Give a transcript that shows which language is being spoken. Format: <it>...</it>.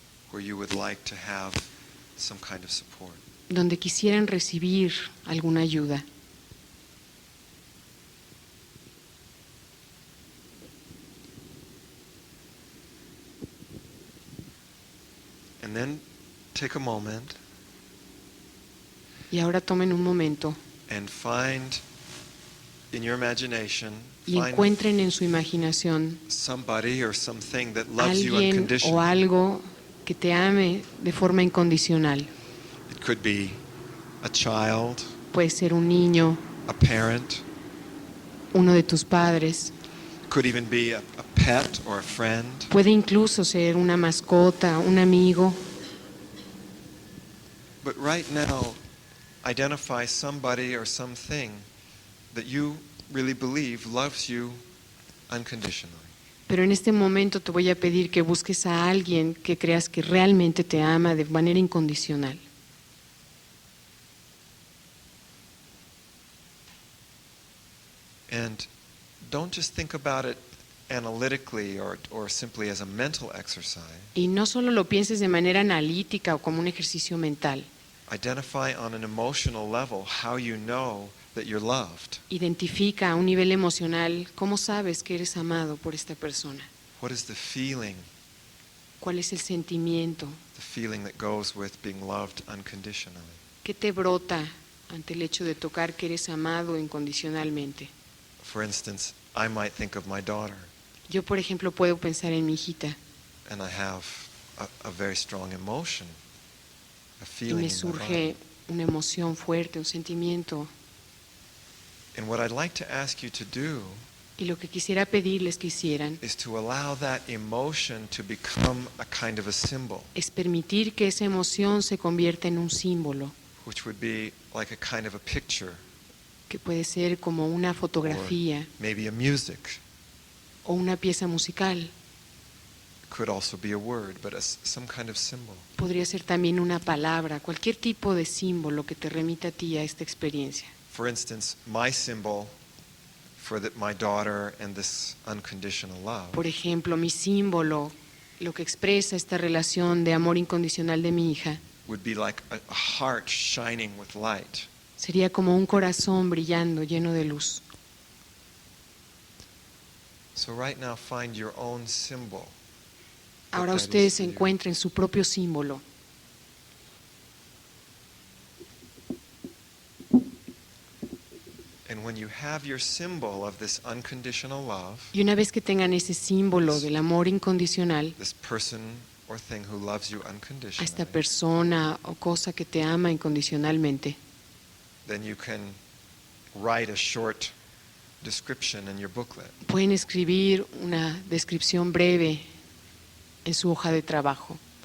<en>where you would like to have some kind of support.</en> <es>donde quisieran recibir alguna ayuda.</es> <en>And then take a moment</en> <es>Y ahora tomen un momento</es> <en>and find in your imagination,</en> <es>y</es> <en>find</en> <es>encuentren en su imaginación</es> <en>somebody or something that loves you</en> <es>alguien o</es> <en>unconditionally.</en> <es>algo que te ame de forma incondicional.</es> <en>It could be a child,</en> <es>Puede ser un niño,</es> <en>a parent,</en> <es>uno de tus padres,</es> <en>could even be a pet or a friend.</en> <es>puede incluso ser una mascota, un amigo.</es> <en>But right now, identify somebody or something that you really believe loves you unconditionally.</en> <es>Pero en este momento te voy a pedir que busques a alguien que creas que realmente te ama de manera incondicional.</es> <en>And don't just think about it analytically or simply as a mental exercise.</en> <es>Y no solo lo pienses de manera analítica o como un ejercicio mental.</es> <en>Identify on an emotional level how you know that you're loved.</en> <es>Identifica a un nivel emocional cómo sabes que eres amado por esta persona.</es> <en>What is the feeling</en> <es>¿Cuál es el sentimiento?</es> <en>that goes with being loved unconditionally?</en> <es>¿Qué te brota ante el hecho de tocar que eres amado incondicionalmente?</es> <en>For instance, I might think of my daughter,</en> <es>Yo, por ejemplo, puedo pensar en mi hijita</es> <en>and I have a very strong emotion, a</en> <es>y</es> <en>feeling</en> <es>me</es> <en>in my body.</en> <es>surge una emoción fuerte, un sentimiento.</es> <en>And what I'd like to ask you to do</en> <es>Y lo que quisiera pedirles que hicieran</es> <en>is to allow that emotion to become a kind of a symbol,</en> <es>es permitir que esa emoción se convierta en un símbolo,</es> <en>which would be like a kind of a picture,</en> <es>que puede ser como una fotografía</es> <en>maybe a music.</en> <es>o una pieza musical.</es> <en>It could also be a word, but some kind of symbol.</en> <es>Podría ser también una palabra, cualquier tipo de símbolo que te remita a ti a esta experiencia.</es> <en>For instance, my symbol for my daughter and this unconditional love</en> <es>Por ejemplo, mi símbolo lo que expresa esta relación de amor incondicional de mi hija</es> <en>would be like a heart shining with light.</en> <es>sería como un corazón brillando, lleno de luz.</es> <en>So right now find your own symbol.</en> <es>Ahora</es> <en>that is</en> <es>ustedes</es> <en>to you.</en> <es>encuentren su propio símbolo.</es> <en>And when you have your symbol of this unconditional love,</en> <es>Y una vez que tengan ese símbolo del amor incondicional,</es> <en>this person or thing who loves you</en> <es>a esta</es> <en>unconditionally,</en> <es>persona o cosa que te ama incondicionalmente,</es> <en>then you can write a short description in your booklet.</en> <es>pueden escribir una descripción breve en su hoja de trabajo.</es>